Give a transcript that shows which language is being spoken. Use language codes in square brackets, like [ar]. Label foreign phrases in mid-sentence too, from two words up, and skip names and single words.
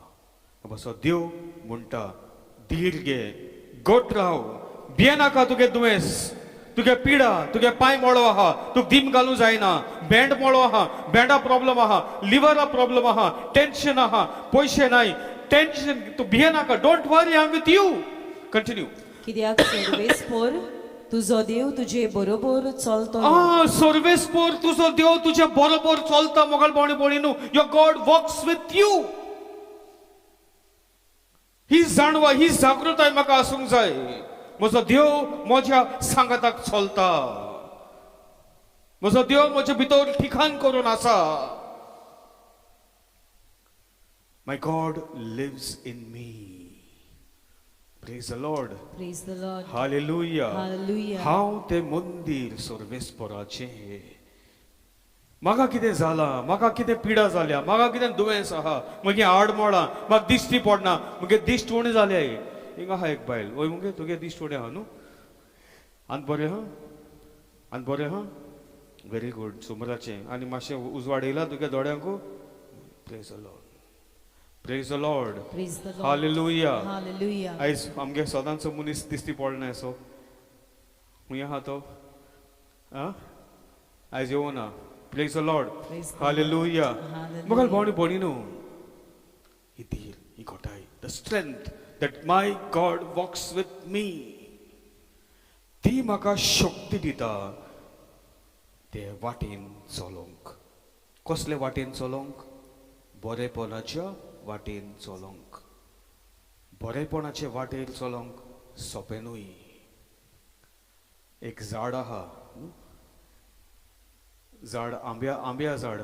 [kok] बस देव म्हणटा धीर घे, गोट राव, भियेनाका तुगे दुयेंस, तुगे पिडा, तुगे पांय मोळो आहा, तुक दीम घालूं जायना, बँड मोळो आहा, बँडा प्रॉब्लेम आहा, लिव्हरा प्रॉब्लेम आहा, टेन्शन आहा, पयशे नाय, टेन्शन. तू भियेनाका. [en] don't worry, I am with you. continue. [kok] कित्याक सर्वेस्पोर तुजो देव तुजे बरोबर चलतो. सर्वेस्पोर तुजो देव तुजे बरोबर चलता. मोगल भावनी भयणीनो, [en] your god works with you. [kok] ही जाणवा, ही जागृताय म्हाका आसूंक जाय. म्हजो देव म्हज्या सांगाताक चलता. म्हजो देव म्हजे भितर ठिकाण करून आसा. [en] my god lives in me. Praise the Lord. Praise the Lord. Hallelujah. Hallelujah. [kok] हांव ते मंदिर सर्वेस्पराचें. म्हाका कितें जाला, म्हाका कितें पिडा जाल्या, म्हाका कितें दुयेंस आहा, म्हगे आडमोळां, म्हाका दिश्टी पडना, म्हगे दिश्ट उणी जाले. हिंगा आहा एक बायल. ओय मुगे तुगे दिश्ट उणी आहा न्हू? आनी बरें आहा? आनी बरें आहा? [en] very good. सुमराचें. [kok] आनी मातशें उजवाड येयला तुगे दोळ्यांकू? [en] praise the lord. Praise the Lord. Praise the Lord. Hallelujah. Hallelujah. [kok] आयज आमगे सदांचो मनीस दिसती पडना सो खूंय आहा तो? आयज येवना. [en] Praise the Lord. Praise the Hallelujah. Hallelujah. [kok] मोगल भावनी भयणीनो, ही धीर, ही घोटाय, [en] the strength that my God walks with me, [kok] ती म्हाका शक्ती दिता ते वाटेन चलोंक. कसले वाटेन चलोंक? बरेपणाच्या वाटेन चलोंक. बरेपणाचे वाटेर चलोंक सोंपेंनूय. एक झाड आहा, झाड आंब्या झाड.